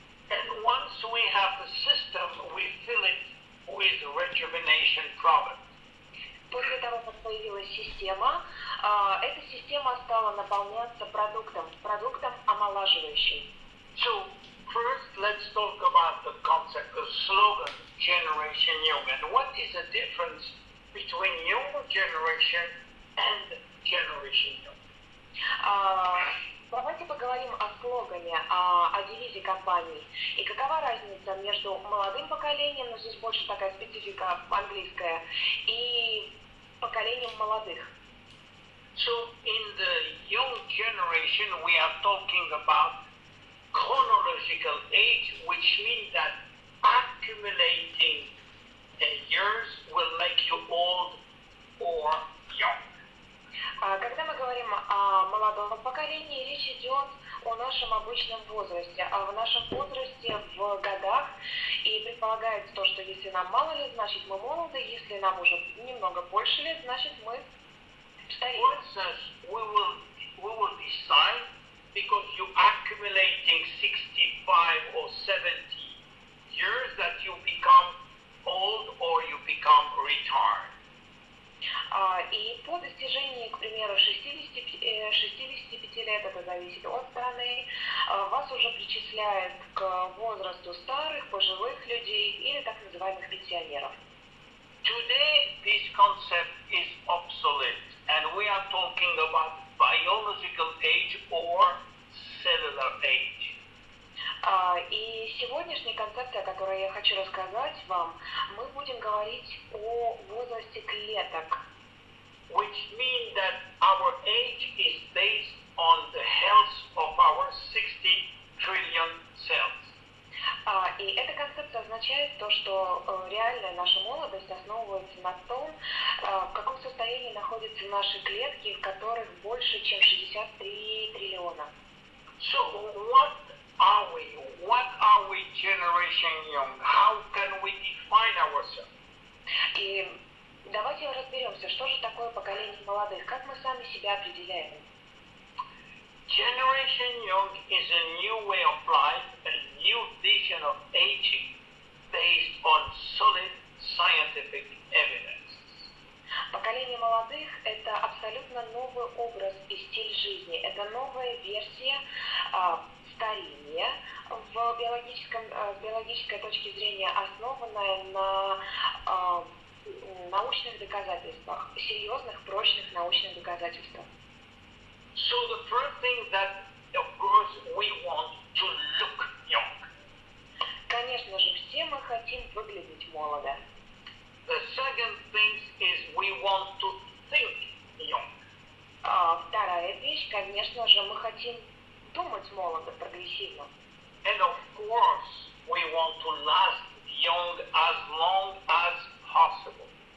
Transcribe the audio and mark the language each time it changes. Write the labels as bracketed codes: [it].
[en] And once we have the system, we fill it with rejuvenation product. [ru] После того, как появилась система, эта система стала наполняться продуктом омолаживающим. [en] So first, let's talk about the concept, the slogan, Generation Young, and what is the difference between younger generation and Generation Young? [ru] Давайте поговорим о слогане, о девизе компании. И какова разница между молодым поколением, но здесь больше такая специфика английская, и поколением молодых. [en] So in the young generation, we are talking about chronological age, which means that accumulating years will make you old or young. [ru] Когда мы говорим о молодом поколении, речь идет о нашем обычном возрасте, а в нашем возрасте в годах, и предполагается то, что если нам мало лет, значит мы молоды, если нам уже немного больше лет, значит мы стареем. [en] For instance, we will decide because you accumulating 65 or 70 years that you become old or you become retired. [ru] И по достижении, к примеру, 65 лет, это зависит от страны, вас уже причисляют к возрасту старых, пожилых людей или так называемых пенсионеров. [en] Today, this concept is obsolete, and we are talking about biological age or cellular age. [ru] И сегодняшняя концепция, о которой я хочу рассказать вам, мы будем говорить о возрасте клеток. [en] Which means that our age is based on the health of our 60 trillion cells. [ru] И эта концепция означает то, что реальная наша молодость основывается на том, в каком состоянии находятся наши клетки, в которых больше, чем 63 триллиона. [en] So what are we? What are we, Generation Young? How can we define ourselves? [ru] И давайте разберемся, что же такое поколение молодых, как мы сами себя определяем. [en] Generation Young is a new way of life, a new vision of aging based on solid scientific evidence. [ru] Поколение молодых – это абсолютно новый образ и стиль жизни. Это новая версия старения с биологической точки зрения, основанная на научных доказательствах, серьезных, прочных научных доказательствах. [en] So the first thing that, of course, we want to look young. [ru] Конечно же, все мы хотим выглядеть молодо. [en] The second thing is we want to think young. [ru] Вторая вещь, конечно же, мы хотим думать молодо, прогрессивно. [en] And of course, we want to last young as long as possible.